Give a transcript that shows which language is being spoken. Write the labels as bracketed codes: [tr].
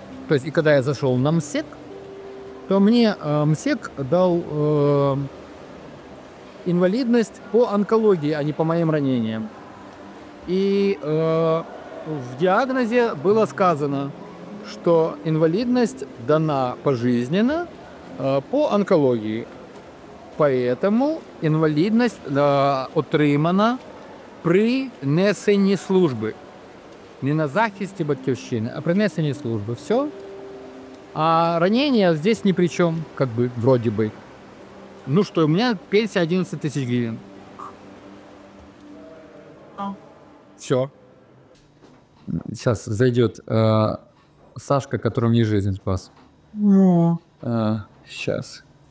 [ru] То есть и когда я зашел на МСЕК, то мне МСЕК дал инвалидность по онкологии, а не по моим ранениям. И в диагнозе было сказано, что инвалидность дана пожизненно по онкологии. Поэтому [uk] інвалідність отримана при несенні служби. Не на захисті батьківщини, а при несенні служби. [ru] Все. А ранение здесь ни при чем, как бы, вроде бы. Ну что, у меня пенсия 11 тысяч гривен. Все. Сейчас зайдет Сашка, который мне жизнь спас. Сейчас.